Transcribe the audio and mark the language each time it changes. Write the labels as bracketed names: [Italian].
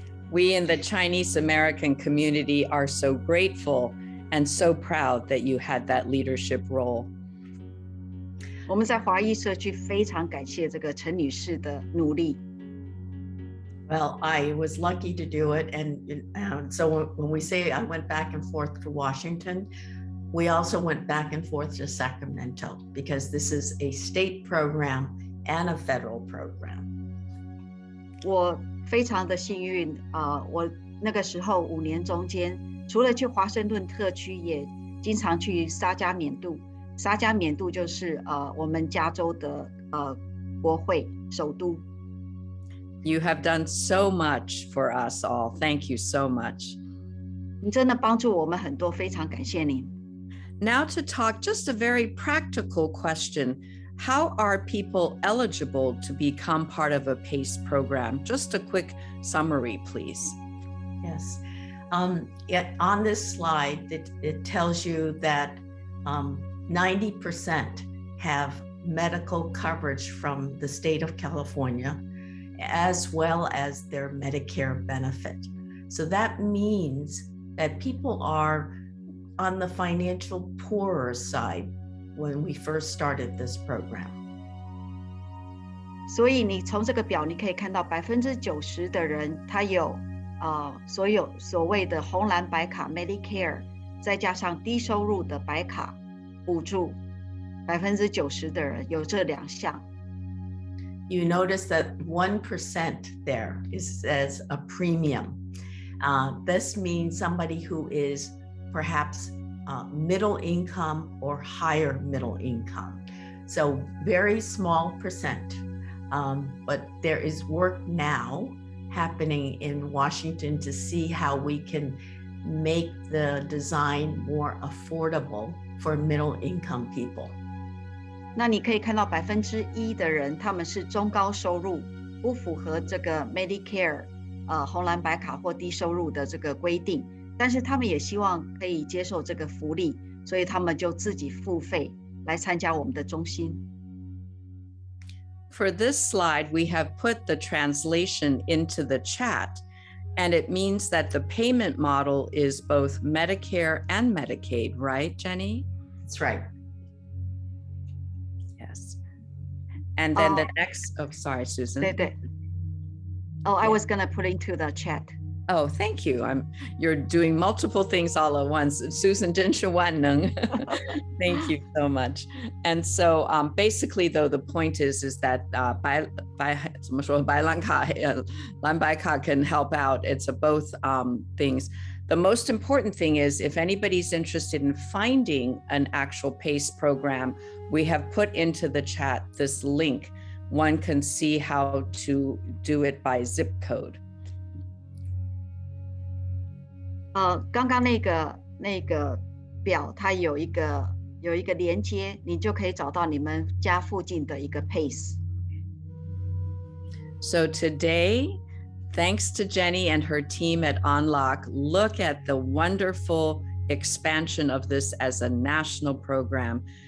[English] We in the Chinese American community are so grateful and so proud that you had that leadership role. [Chinese] 我们在华裔社区非常感谢这个陈女士的努力。 [English] Well, I was lucky to do it. And so when we say I went back and forth to Washington, we also went back and forth to Sacramento because this is a state program and a federal program. [Chinese] 我非常的幸运，我那个时候5年中间，除了去华盛顿特区，也经常去沙加缅度，沙加缅度就是我们加州的国会首都。 [English] You have done so much for us all. Thank you so much. [Chinese] 你真的帮助我们很多，非常感谢您。 [English] Now to talk just a very practical question. How are people eligible to become part of a PACE program? Just a quick summary, please. Yes. On this slide, it tells you that 90% have medical coverage from the state of California, as well as their Medicare benefit. So that means that people are on the financial poorer side when we first started this program. [Chinese] 所以你从这个表你可以看到90%的人他有所谓的红蓝白卡 Medicare， 再加上低收入的白卡补助，90%的人有这2项。 [English] You notice that 1% there is as a premium. This means somebody who is perhaps middle income or higher middle income. So very small percent. But there is work now happening in Washington to see how we can make the design more affordable for middle income people. [Chinese] 那你可以看到1%的人，他们是中高收入，不符合这个 Medicare 红蓝白卡或低收入的这个规定，但是他们也希望可以接受这个福利，所以他们就自己付费来参加我们的中心。 [English] For this slide, we have put the translation into the chat, and it means that the payment model is both Medicare and Medicaid, right, Jennie? That's right. Yes. And then the next, sorry, Susan. [Chinese] 对。 [English] I was going to put into the chat. Oh, thank you. You're doing multiple things all at once. Susan, [Chinese] 真是万能. [English] Thank you so much. And so basically, though, the point is that [Chinese] 白蓝卡, 蓝白卡 [English] can help out. It's both things. The most important thing is if anybody's interested in finding an actual PACE program, we have put into the chat this link. One can see how to do it by zip code. [Chinese] 刚刚那个表，它有一个连接，你就可以找到你们家附近的一个 PACE。 [English] So today, thanks to Jennie and her team at Unlock, look at the wonderful expansion of this as a national program.